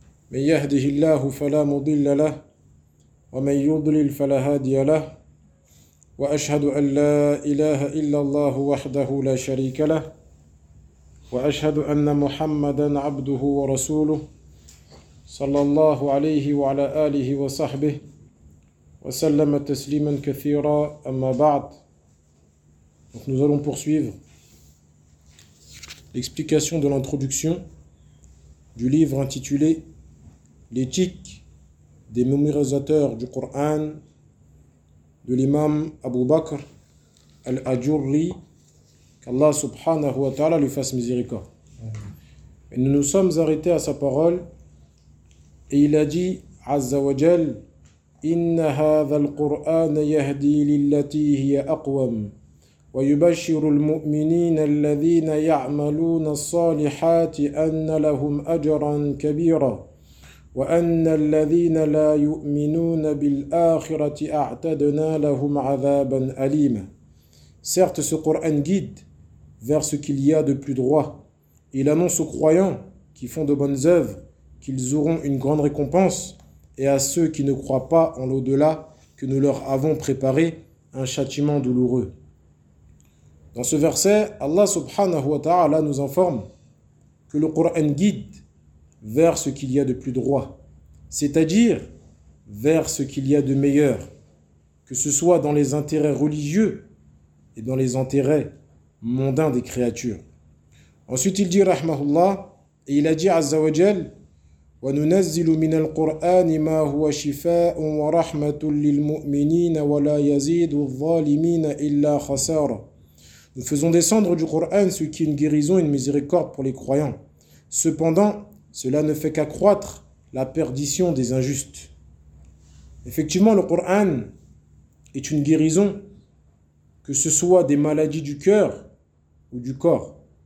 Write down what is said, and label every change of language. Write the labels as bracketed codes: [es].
[ar] من يهده الله فلا مضل له ومن يضلل فلا هادي له وأشهد أن لا إله إلا الله وحده لا شريك له وأشهد أن محمدًا عبده ورسوله صلى الله عليه وعلى آله وصحبه وسلم تسليما كثيرا أما بعد. [fr] Donc nous allons poursuivre l'explication de l'introduction du livre intitulé L'éthique des mémorisateurs du Coran de l'imam Abu Bakr al-Ajurri, qu'Allah subhanahu wa ta'ala lui fasse miséricorde. Et nous nous sommes arrêtés à sa parole et il a dit Azza wa Jal, [ar] إِنَّ هَذَا الْقُرْآنَ يَهْدِي لِلَّتِي هِيَ أَقْوَمُ وَيُبَشِّرُ الْمُؤْمِنِينَ الَّذِينَ يَعْمَلُونَ الصَّالِحَاتِ أَنَّ لَهُمْ أَجْرًا كَبِيرًا وَأَنَّ الَّذِينَ لَا يُؤْمِنُونَ بِالْآخِرَةِ أَعْتَدْنَا لَهُمْ عَذَابًا أَلِيمًا. [fr] Certes, ce Coran guide vers ce qu'il y a de plus droit. Il annonce aux croyants qui font de bonnes œuvres qu'ils auront une grande récompense, et à ceux qui ne croient pas en l'au-delà, que nous leur avons préparé un châtiment douloureux. Dans ce verset, Allah subhanahu wa ta'ala nous informe que le Coran guide vers ce qu'il y a de plus droit, c'est-à-dire vers ce qu'il y a de meilleur, que ce soit dans les intérêts religieux et dans les intérêts mondains des créatures. Ensuite, il dit, rahmahullah, et il a dit, azza wa jal, [ar] وَنُنَزِّلُ مِنَ الْقُرْآنِ مَا هُوَ شِفَاءٌ وَرَحْمَةٌ لِلْمُؤْمِنِينَ وَلَا يَزِيدُ الظَّالِمِينَ إِلَّا خَسَارًا. [fr] Nous faisons descendre du Coran ce qui est une guérison et une miséricorde pour les croyants. Cependant, cela ne fait qu'accroître la perdition des injustes. Effectivement, le Coran est une guérison, que ce soit des maladies du cœur ou du corps.